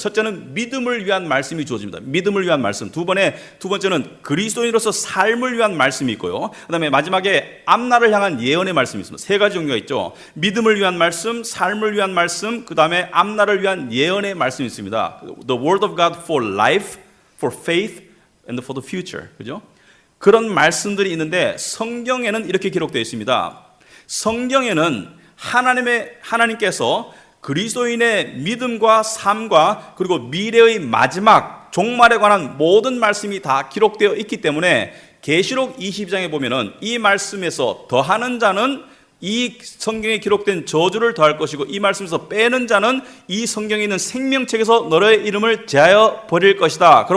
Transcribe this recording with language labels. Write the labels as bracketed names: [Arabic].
[Korean] 첫째는 믿음을 위한 말씀이 주어집니다. 믿음을 위한 말씀. 두 번째는 그리스도인으로서 삶을 위한 말씀이 있고요. 그 다음에 마지막에 앞날을 향한 예언의 말씀이 있습니다. 세 가지 종류가 있죠. 믿음을 위한 말씀, 삶을 위한 말씀, 그 다음에 앞날을 위한 예언의 말씀이 있습니다. [English] The word of God for life, for faith, and for the future. [Korean] 그죠? 그런 말씀들이 있는데 성경에는 이렇게 기록되어 있습니다. 성경에는 하나님께서 그리스도인의 믿음과 삶과 그리고 미래의 마지막 종말에 관한 모든 말씀이 다 기록되어 있기 때문에 계시록 22장에 보면은 이 말씀에서 더하는 자는 이 성경에 기록된 저주를 더할 것이고, 이 말씀에서 빼는 자는 이 성경에 있는 생명책에서 너의 이름을 제하여 버릴 것이다.